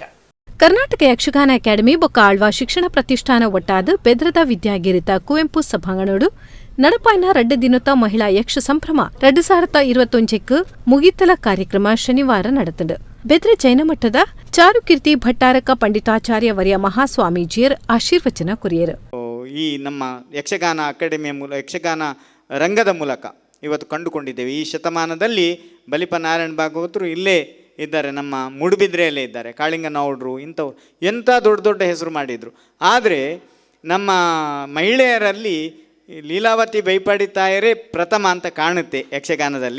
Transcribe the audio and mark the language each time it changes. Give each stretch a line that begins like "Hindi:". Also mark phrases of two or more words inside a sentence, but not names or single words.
Tulu: ಕರ್ನಾಟಕ ಯಕ್ಷಗಾನ ಅಕಾಡೆಮಿ ಬೊಕ್ಕ ಆಳ್ವಾ ಶಿಕ್ಷಣ ಪ್ರತಿಷ್ಠಾನ ಒಟ್ಟಾದ ಪೆದ್ರದ ವಿದ್ಯಾಗಿರಿತ ಕುವೆಂಪು ಸಭಾಂಗಣಡು ನಡಪಾಯಿನ 2 ದಿನದ ಮಹಿಳಾ ಯಕ್ಷ ಸಂಭ್ರಮ 2021 ಮುಗಿತಲ ಕಾರ್ಯಕ್ರಮ ಶನಿವಾರ ನಡೆತಂಡು. ಬೆದ್ರೆ ಜೈನಮಠದ ಚಾರುಕೀರ್ತಿ ಭಟ್ಟಾರಕ ಪಂಡಿತಾಚಾರ್ಯ ವರ್ಯ ಮಹಾಸ್ವಾಮೀಜಿಯರ್ ಆಶೀರ್ವಚನ ಕೊರಿಯರು.
Kannada: ಈ ನಮ್ಮ ಯಕ್ಷಗಾನ ಅಕಾಡೆಮಿಯ ಯಕ್ಷಗಾನ ರಂಗದ ಮೂಲಕ ಇವತ್ತು ಕಂಡುಕೊಂಡಿದ್ದೇವೆ. ಈ ಶತಮಾನದಲ್ಲಿ ಬಲಿಪ ನಾರಾಯಣ ಭಾಗವತರು ಇಲ್ಲೇ ಇದ್ದಾರೆ, ನಮ್ಮ ಮೂಡುಬಿದ್ರೆಯಲ್ಲೇ ಇದ್ದಾರೆ, ಕಾಳಿಂಗನೌಡ್ರು ಇಂಥವ್ರು ಎಂಥ ದೊಡ್ಡ ದೊಡ್ಡ ಹೆಸರು ಮಾಡಿದರು. ಆದರೆ ನಮ್ಮ ಮಹಿಳೆಯರಲ್ಲಿ ಲೀಲಾವತಿ ಬೈಪಾಡಿ ತಾಯರೇ ಪ್ರಥಮ ಅಂತ ಕಾಣುತ್ತೆ ಯಕ್ಷಗಾನದಲ್ಲಿ.